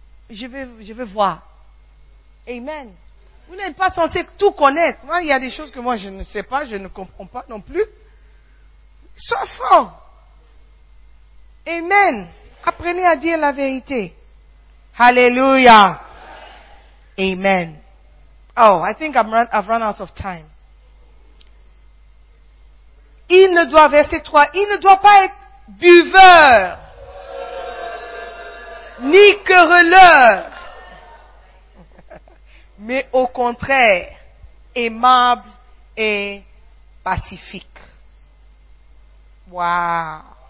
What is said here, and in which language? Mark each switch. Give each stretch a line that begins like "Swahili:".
French: Je vais voir. Amen. Vous n'êtes pas censé tout connaître. Moi, il y a des choses que moi, je ne sais pas, je ne comprends pas non plus. Sois franc. Amen. Apprenez à dire la vérité. Alléluia. Amen.
English: Oh, I think I've run out of time.
French: Il ne doit, verset 3, il ne doit pas être buveur, ni querelleur, mais au contraire, aimable et pacifique. Waouh.